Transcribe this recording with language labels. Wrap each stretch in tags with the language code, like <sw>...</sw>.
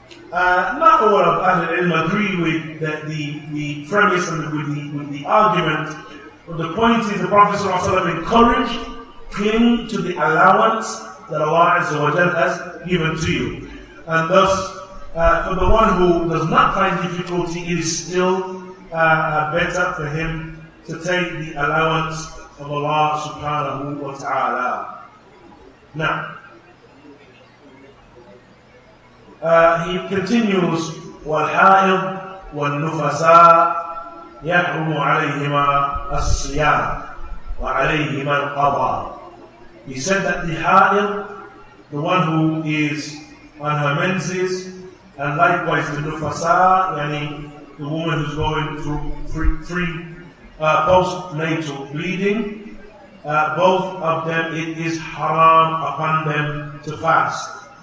<en>Not all of Ahl al-Ilm agree with the premise and with the argument, but the point is the Prophet ﷺ encouraged, cling to the allowance that Allah Azza wa Jalla has given to you. And thus, for the one who does not find difficulty, it is still better for him to take the allowance of Allah subhanahu wa ta'ala. Now, he continues,</en> <ar>وَالْحَائِض وَالنُّفَسَاء يَحْرُمُ عَلَيْهِمَا الصِّيَامُ وَعَلَيْهِمَا الْقَضَاءُ.</ar> <en>He said that the ha'id, the one who is on her menses, and likewise the nufasa, yani the woman who's going through postnatal bleeding, both of them, it is haram upon them to fast.</en>